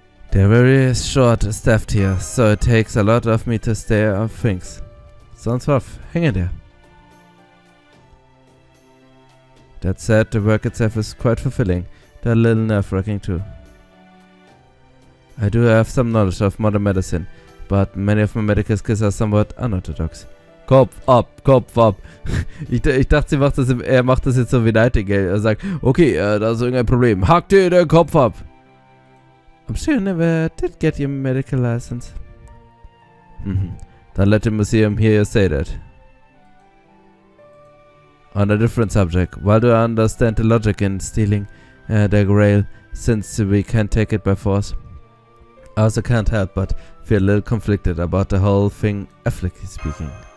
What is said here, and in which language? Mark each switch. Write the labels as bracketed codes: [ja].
[en] They're very short-staffed here, so it takes a lot of me to stay on things. Sounds rough. Hang in there. That said, the work itself is quite fulfilling. They're a little nerve-wracking too. I do have some knowledge of modern medicine, but many of my medical skills are somewhat unorthodox. [de] Kopf ab, Kopf ab. Ich dachte, er macht das jetzt so wie Nightingale. Er sagt, okay, da ist irgendein Problem. Hack dir den Kopf ab. [en] I'm sure you never did get your medical license. Then let the museum hear you say that. On a different subject, while do I understand the logic in stealing the grail, since we can't take it by force, I also can't help but feel a little conflicted about the whole thing, ethically speaking.